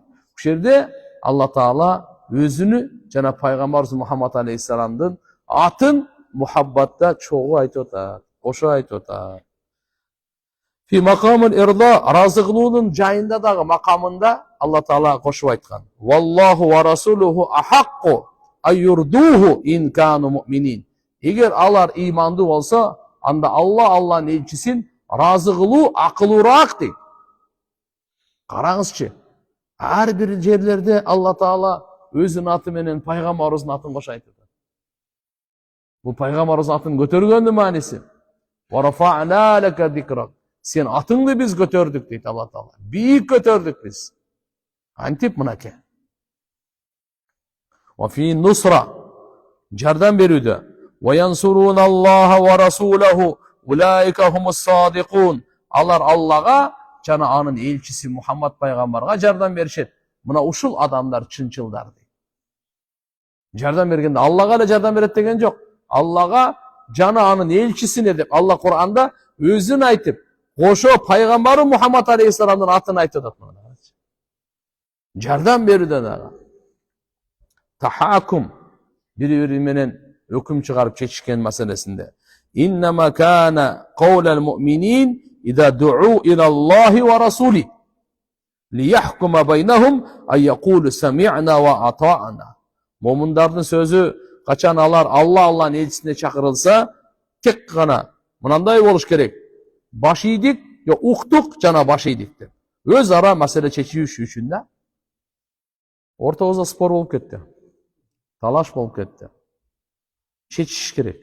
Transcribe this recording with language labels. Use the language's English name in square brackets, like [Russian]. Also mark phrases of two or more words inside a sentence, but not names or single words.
[Kyrgyz] Бул жерде Алла Таала өзүнү жана пайгамбарыбыз Мухаммад алейхиссаламдын атын мухаббатта чогуу айтып атат, кошо айтып атат. [Arabic] في مقام الإرضاء, [Kyrgyz] разы кылуунун жайында дагы макамында Алла Таала кошуп айткан. [Arabic] والله ورسوله أحق أن يرضوه إن كانوا مؤمنين. [Kyrgyz] Эгер алар ыймандуу болсо, анда Алланын элчисин разы кылуу акылуураак дейт. Караңызчы, ар бир жерлерде Алла Таала өзүнүн аты менен пайгамбарыбыздын атын кошо айтып атат. Бул пайгамбарыбыздын атын көтөргөндүн мааниси. [Arabic] ورفعنا لك ذكرك. [Kyrgyz] Сен атыңды биз көтөрдүк дейт Алла Таала. Бийик көтөрдүк биз. Антип мынаке. [Arabic] وفي النصرة, [Kyrgyz] жардам берүүдө. [Arabic] وينصرون الله ورسوله أولئك هم الصادقون. [Kyrgyz] Алар Аллага жана анын элчиси Мухаммад пайгамбарга жардам беришет. Мына ушул адамдар чынчылдар дейт. Жардам бергенде Аллага эле жардам берет деген жок. Аллага жана анын элчисине деп Алла Кур'анда өзүн айтып, кошо пайгамбары Мухаммад алейхиссаламдын атын айтып атат. Жардам берүүдө дагы. Тахакум, бири-бири менен өкүм чыгарып чечишкен маселесинде. [Arabic] إنما كان قول المؤمنين إذا دعوا إلى الله ورسوله ليحكم بينهم أن يقولوا سمعنا وأطعنا. [Kyrgyz] Момундардын сөзү качан алар Алланын элчисине чакырылса, тек гана мынандай болуш керек. Баш ийдик, yo уктук жана баш ийдик деп. Өз ара маселе чечиш үчүн да ортобузда спор болуп кетти. Талаш болуп кетти. Чечиш керек.